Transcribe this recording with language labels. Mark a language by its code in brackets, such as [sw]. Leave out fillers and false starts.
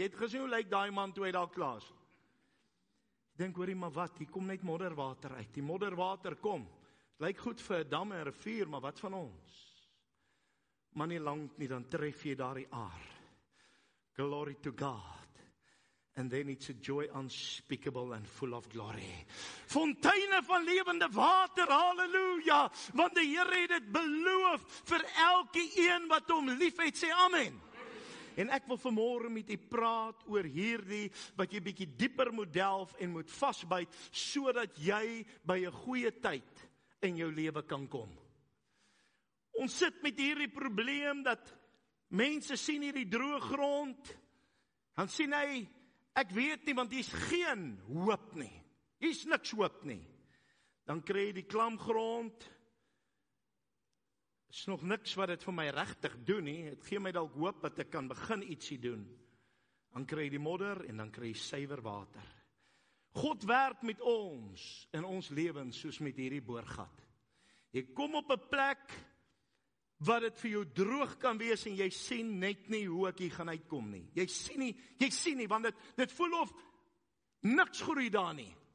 [af] Jy het gesien hoe lyk daai man toe hy daar klaar is? Ek dink, hoorie, maar wat? Hier kom net modderwater uit. Die modderwater kom. Het lyk goed vir 'n dam en 'n rivier, maar wat van ons? Maar nie lank nie, dan tref jy daardie aar. [en] Glory to God. And then it's a joy unspeakable and full of glory. [af] Fonteine van lewende water, halleluja. Want die Here het dit beloof vir elke een wat hom liefhet, sê amen. En ek wil vanmôre met u praat oor hierdie, wat jy bietjie dieper moet delf en moet vasbyt, sodat jy by 'n goeie tyd in jou lewe kan kom. Ons sit met hierdie probleem dat mense sien hierdie droë grond, dan sien hy, ek weet nie, want hier's geen hoop nie. Hier's niks hoop nie. Dan kry jy die klamgrond. Is nog niks wat dit vir my regtig doen nie. Het gee my dalk hoop dat ek kan begin ietsie doen. Dan kry jy die modder en dan kry jy suiwer water. God werk met ons in ons lewens soos met hierdie boorgat. Jy kom op 'n plek wat dit vir jou droog kan wees en jy sien net nie hoe ek hier gaan uitkom nie. Jy sien nie, want dit voel of niks groei daar nie.